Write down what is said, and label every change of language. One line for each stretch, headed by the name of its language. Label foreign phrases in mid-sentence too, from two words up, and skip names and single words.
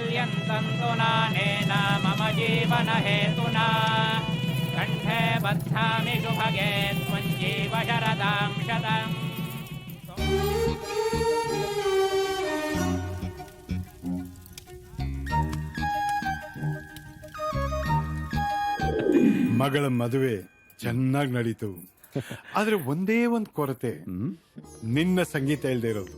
Sanskrit: सन्तन्तु नानेन मम जीवनहेतुना कण्ठे बध्नामि शुभगे त्वं जीव शरदां शतम्
Kannada: ಮಗಳ ಮದುವೆ ಚೆನ್ನಾಗಿ ನಡೀತು. ಆದ್ರೆ ಒಂದೇ ಒಂದು ಕೊರತೆ, ನಿನ್ನ ಸಂಗೀತ ಇಲ್ದೇ ಇರೋದು.